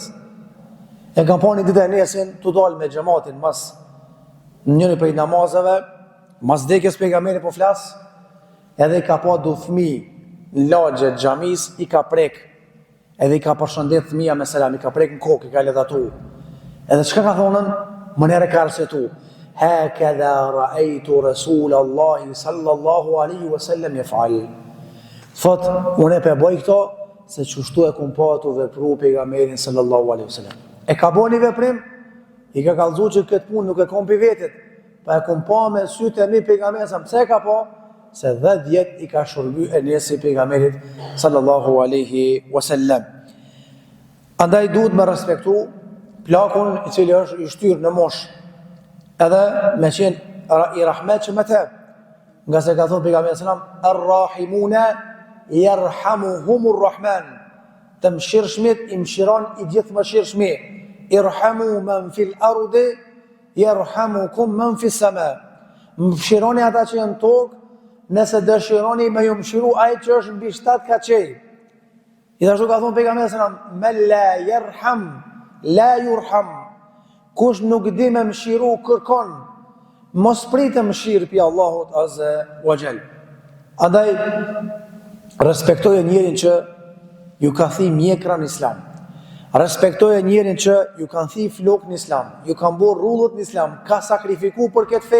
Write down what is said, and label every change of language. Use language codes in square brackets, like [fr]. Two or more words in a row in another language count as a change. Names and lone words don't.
[sq] E kam pa një ditë e nesën të dalë me xhamatin mas njëri prej namazeve, mas dekjes pejgamberi po flas, edhe i ka pa du fëmijë në lagje të xhamis, i ka prek, edhe i ka përshëndet fëmia me selam, i ka prek në kokë, i ka ledhatu. Edhe çka ka thonën? Mënere ka arsetu, [ar] هكذا رأيت رسول الله صلى الله عليه وسلم يفعل. [sq] Thot, unë e bëj këto se çështu e kum pa tu vepru pejgamberin [ar] صلى الله عليه وسلم. [sq] E ka bënë veprim, i ka kallëzuar që këtë punë nuk e kompi vetit, pa e kum pa me sytë e mi pejgamberin sa pse ka pa, se 10 vjet i ka shërby e nesi pejgamberit [ar] صلى الله عليه وسلم. [sq] Andaj duhet me respektu plakun i cili është i shtyrë në mosh, edhe me qenë i rahmetshëm me te, nga se ka thonë pejgamberi sallam, [ar] الراحمون يرحمهم الرحمن, [sq] të mëshirshmit i mëshiron i gjithë mëshirshmi, [ar] ارحموا من في الأرض يرحمكم من في السماء. [sq] Mëshironi ata që janë tokë, nëse dëshironi me ju mëshiru ai që është mbi 7 kaçej. Gjithashtu ka thonë pejgamberi sallam, [ar] من لا يرحم لا يرحم. [sq] Kush nuk di me mëshiru kërkon, mos pritë mëshirë pi Allahut [ar] عز وجل. [sq] Andaj respektoje njerin që ju ka thi mjekra në Islam. Respektoje njerin që ju kanë thi flok në Islam, ju kanë bërë rrullët në Islam, ka sakrifiku për këtë fe.